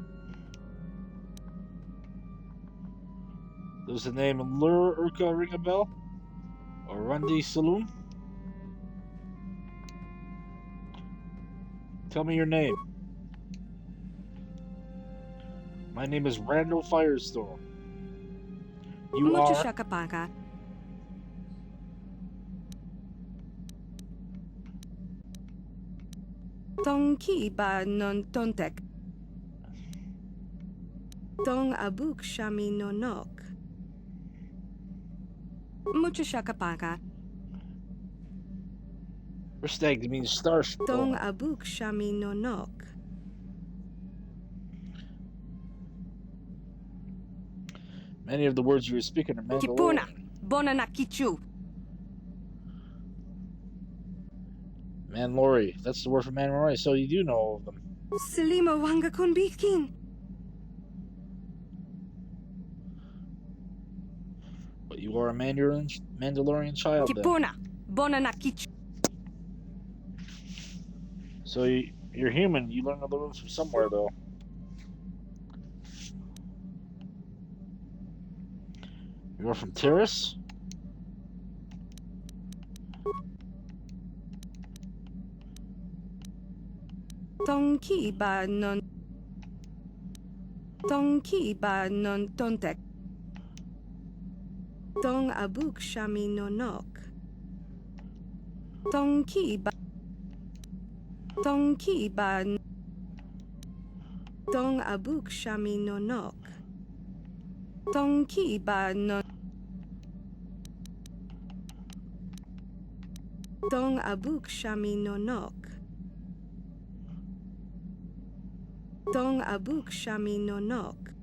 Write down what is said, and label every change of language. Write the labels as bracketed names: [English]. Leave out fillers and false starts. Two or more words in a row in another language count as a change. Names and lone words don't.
[English] Does the name Lur Urka ring a bell? Or Rundi Saloon? Tell me your name. My name is Randall Firestone. You Mucho are... shakapaga. Tonki ba non tontek. Tong abuk shami no nok. Mucho shakapaga. Restag means star. Tong abuk shami no nok. Many of the words you were speaking are Kipuna, Mandalorian. Bonana Kichu. Mandalori. That's the word for Mandalori, so you do know of them. Selima Wanga Kunbitkin. But you are a Mandalorian child then. Kipuna, Bonana Kichu. So you're human. You learn the rules from somewhere, though. You're from Terrace? Tonki ba non. Tonki ba non tontek. Tong abuk shami no nok. Tonki ba. Tonki ba. Tong abuk shami no nok. Tonki ba non. Tong abuk shami no nok. Tong abuk shami no nok.